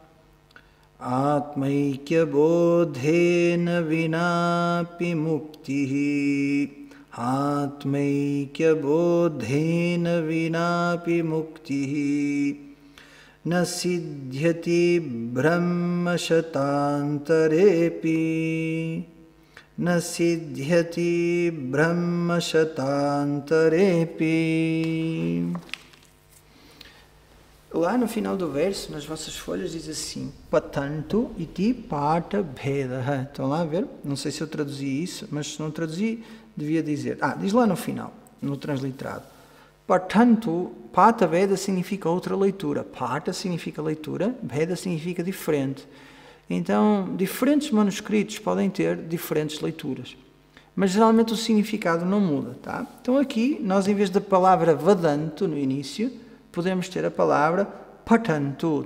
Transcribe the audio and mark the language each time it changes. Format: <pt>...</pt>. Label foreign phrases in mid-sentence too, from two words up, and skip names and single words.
<sa>आत्मैक्य बोधेन विनापि मुक्तिः आत्मैक्य बोधेन विनापि मुक्तिः न सिद्ध्यति ब्रह्म शतान्तरेऽपि न सिद्ध्यति ब्रह्म शतान्तरेऽपि Na siddhyati brahma shatantarepi.</sa> <pt>Lá no final do verso, nas vossas folhas, diz assim:</pt> <sa>पठन्तु इति पाठ भेद.</sa> <pt>Estão lá a ver? Não sei se eu traduzi isso, mas se não traduzi, devia dizer. Diz lá no final, no transliterado. Patantu, pata bheda significa outra leitura. Pata significa leitura, bheda significa diferente. Então, diferentes manuscritos podem ter diferentes leituras. Mas geralmente o significado não muda, tá? Então aqui, nós em vez da palavra vadantu no início, podemos ter a palavra patantu.</pt>